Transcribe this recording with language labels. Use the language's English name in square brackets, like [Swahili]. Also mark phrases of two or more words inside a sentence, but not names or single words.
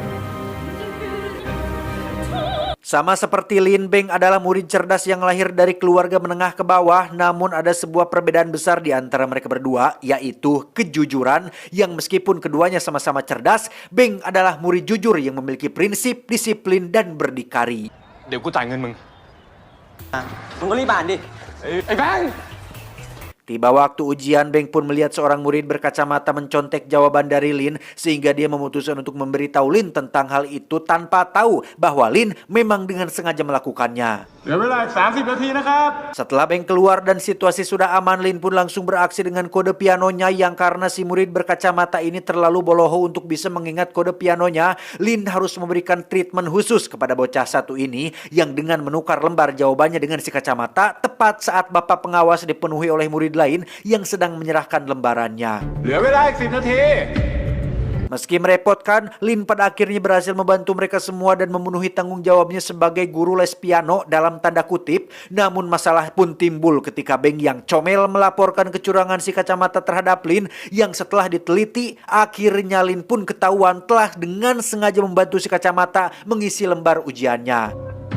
[Indonesian] Sama seperti Lin, Beng adalah murid cerdas yang lahir dari keluarga menengah ke bawah, namun ada sebuah perbedaan besar di antara mereka berdua, yaitu kejujuran, yang meskipun keduanya sama-sama cerdas, Beng adalah murid jujur yang memiliki prinsip, disiplin, dan berdikari. [Thai] เดี๋ยวกูจ่ายเงินมึง มึงก็รีบอ่านดิ ไอ้แบงค์ [Indonesian] Tiba waktu ujian, Beng pun melihat seorang murid berkacamata mencontek jawaban dari Lin sehingga dia memutuskan untuk memberitahu Lin tentang hal itu tanpa tahu bahwa Lin memang dengan sengaja melakukannya. [Thai] เหลือเวลาอีก30 นาทีนะครับ [Indonesian] Setelah Beng keluar dan situasi sudah aman, Lin pun langsung beraksi dengan kode pianonya yang karena si murid berkacamata ini terlalu boloho untuk bisa mengingat kode pianonya, Lin harus memberikan treatment khusus kepada bocah satu ini yang dengan menukar lembar jawabannya dengan si kacamata tepat saat bapak pengawas dipenuhi oleh murid lain yang sedang menyerahkan lembarannya. [Thai] เหลือเวลาอีก 10 นาที [Indonesian] Meski merepotkan, Lin pada akhirnya berhasil membantu mereka semua dan memenuhi tanggung jawabnya sebagai guru les piano dalam tanda kutip. Namun masalah pun timbul ketika Beng yang comel melaporkan kecurangan si kacamata terhadap Lin yang setelah diteliti, akhirnya Lin pun ketahuan telah dengan sengaja membantu si kacamata mengisi lembar ujiannya.